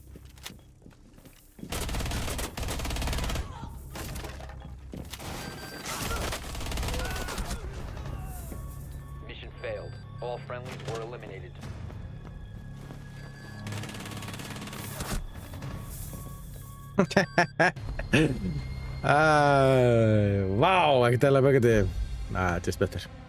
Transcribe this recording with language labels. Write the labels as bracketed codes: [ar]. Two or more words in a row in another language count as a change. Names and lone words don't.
[en] Mission failed. All friendlies were eliminated. [is] Vá, ekkert eðlilega böggandi. [en] Just better.